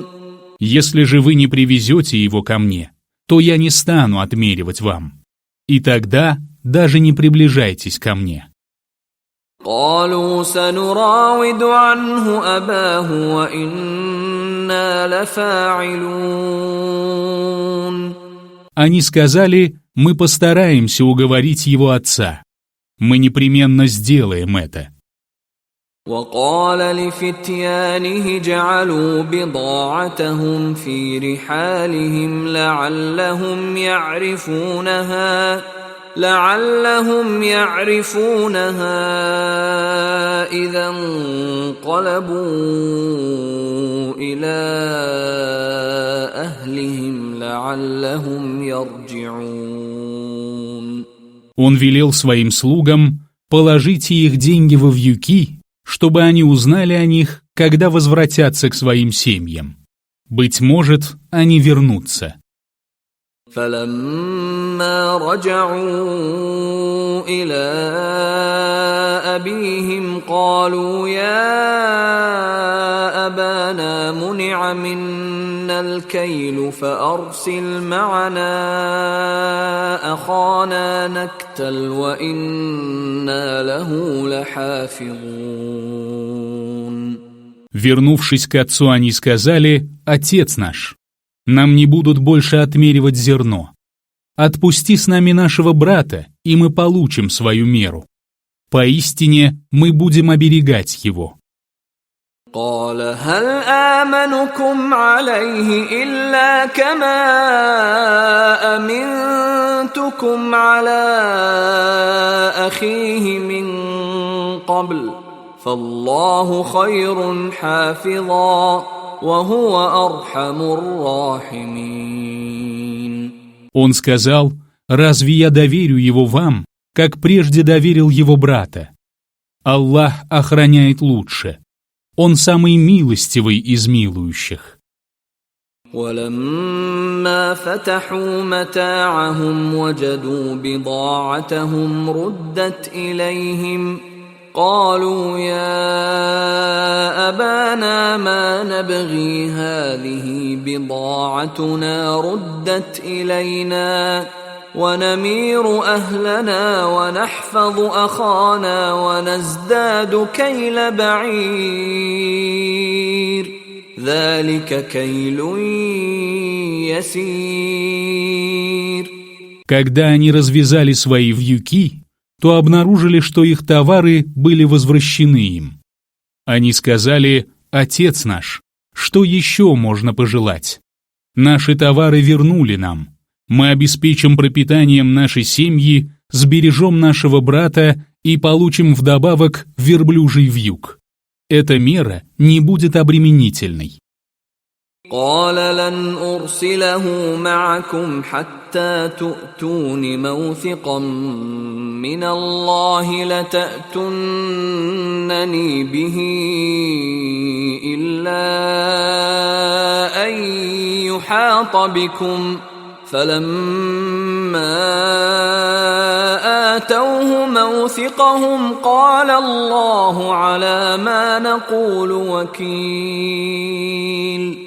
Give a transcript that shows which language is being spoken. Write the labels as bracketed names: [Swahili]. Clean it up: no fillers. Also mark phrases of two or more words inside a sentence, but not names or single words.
[Russian] Если же вы не привезете его ко мне, то я не стану отмеривать вам, и тогда даже не приближайтесь ко мне. [Arabic] قالوا سنراود عنه أباه وإنا لفاعلون. [Russian] Они сказали: «Мы постараемся уговорить его отца. Мы непременно сделаем это». [Arabic] وقال لفتيانه جعلوا بضاعتهم في رحالهم لعلهم يعرفونها إذا انقلبوا إلى أهلهم لعلهم يرجعون. [Russian] Он велел своим слугам: «Положите их деньги во вьюки, чтобы они узнали о них, когда возвратятся к своим семьям. Быть может, они вернутся». [Arabic] فَلَمَّا رَجَعُوا إِلَىٰ أَبِيهِمْ قَالُوا يَا أَبَانَا مُنِعَ مِنَّا الْكَيْلُ فَأَرْسِلْ مَعَنَا أَخَانَا نَكْتَلْ وَإِنَّا لَهُ لَحَافِظُونَ. [Russian] Вернувшись к отцу, они сказали: «Отец наш, нам не будут больше отмеривать зерно. Отпусти с нами нашего брата, и мы получим свою меру. Поистине мы будем оберегать его». [Arabic] قال هل آمنكم عليه إلا كما أمنتكم على أخيه من قبل فالله خير حافظا وهو أرحم الراحمين. [Russian] Он сказал: «Разве я доверю его вам, как прежде доверил его брата? Аллах охраняет лучше. Он самый милостивый из милующих». [Arabic] ولما فتحوا متاعهم وجدوا بضاعتهم ردت إليهم قالوا يا أبانا ما نبغي هذه بضاعتنا ردت إلينا ونمير أهلنا ونحفظ أخانا ونزداد كيل بعير ذلك كيل يسير. [Russian] Когда они развязали свои вьюки, то обнаружили, что их товары были возвращены им. Они сказали: «Отец наш, что еще можно пожелать? Наши товары вернули нам. Мы обеспечим пропитанием нашей семьи, сбережем нашего брата и получим вдобавок верблюжий вьюг. Эта мера не будет обременительной». [Arabic] قال لن أرسله معكم حتى تؤتون موثقا من الله لتأتونني به إلا أن يحاط بكم فلما آتوه موثقهم قال الله على ما نقول وكيل.